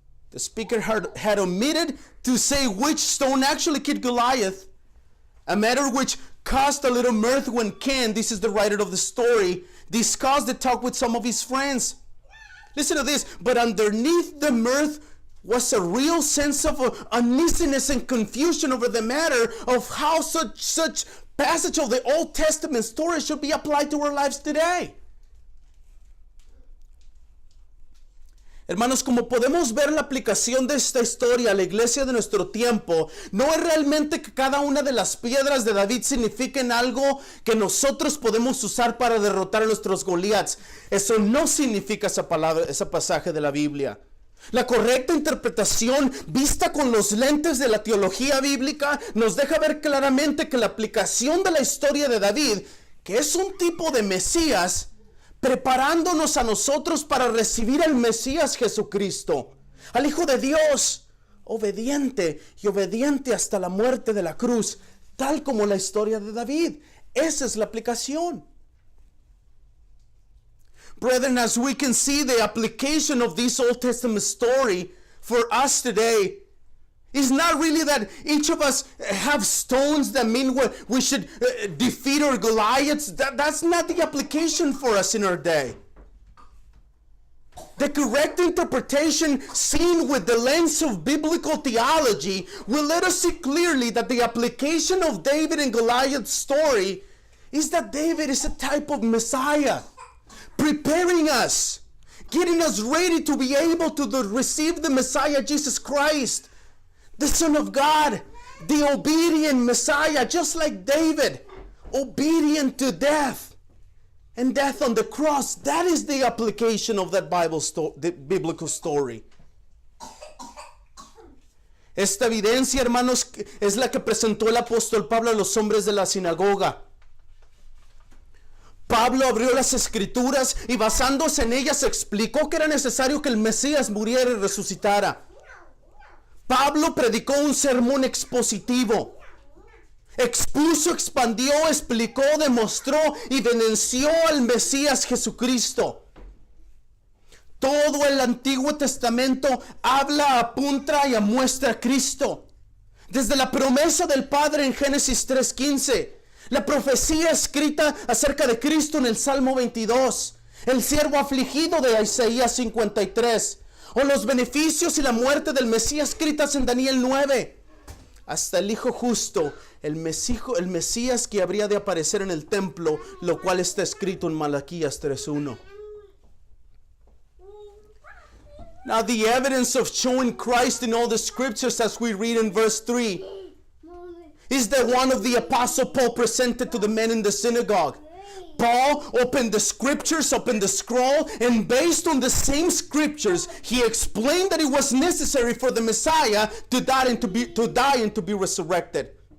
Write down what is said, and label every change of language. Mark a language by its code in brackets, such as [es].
[en] The speaker had omitted to say which stone actually killed Goliath, a matter which caused a little mirth when Ken, this is the writer of the story, discussed the talk with some of his friends. Listen to this. But underneath the mirth was a real sense of uneasiness and confusion over the matter of how such passage of the Old Testament story should be applied to our lives today. [es] Hermanos, como podemos ver, la aplicación de esta historia a la iglesia de nuestro tiempo no es realmente que cada una de las piedras de David signifiquen algo que nosotros podemos usar para derrotar a nuestros Goliaths. Eso no significa ese pasaje de la Biblia. La correcta interpretación, vista con los lentes de la teología bíblica, nos deja ver claramente que la aplicación de la historia de David, que es un tipo de Mesías, preparándonos a nosotros para recibir al Mesías Jesucristo, al Hijo de Dios, obediente hasta la muerte de la cruz, tal como la historia de David. Esa es la aplicación. [en] Brethren, as we can see, the application of this Old Testament story for us today is not really that each of us have stones that mean we should defeat our Goliaths. That's not the application for us in our day. The correct interpretation, seen with the lens of biblical theology, will let us see clearly that the application of David and Goliath's story is that David is a type of Messiah, preparing us, getting us ready to be able to receive the Messiah, Jesus Christ, the Son of God, the obedient Messiah, just like David, obedient to death, and death on the cross. That is the application of that the biblical story. [es] Esta evidencia, hermanos, es la que presentó el apóstol Pablo a los hombres de la sinagoga. Pablo abrió las escrituras y basándose en ellas explicó que era necesario que el Mesías muriera y resucitara. Pablo predicó un sermón expositivo. Expuso, expandió, explicó, demostró y denunció al Mesías Jesucristo. Todo el Antiguo Testamento habla, apunta y muestra a Cristo. Desde la promesa del Padre en Génesis 3:15, la profecía escrita acerca de Cristo en el Salmo 22, el siervo afligido de Isaías 53, o los beneficios y la muerte del Mesías escritas en Daniel 9, hasta el Hijo justo, el Mesías que habría de aparecer en el templo, lo cual está escrito en Malaquías 3:1. [en] Now the evidence of showing Christ in all the scriptures, as we read in verse 3, is the one of the Apostle Paul presented to the men in the synagogue. Paul opened the scriptures, opened the scroll, and based on the same scriptures, he explained that it was necessary for the Messiah to die and to be resurrected.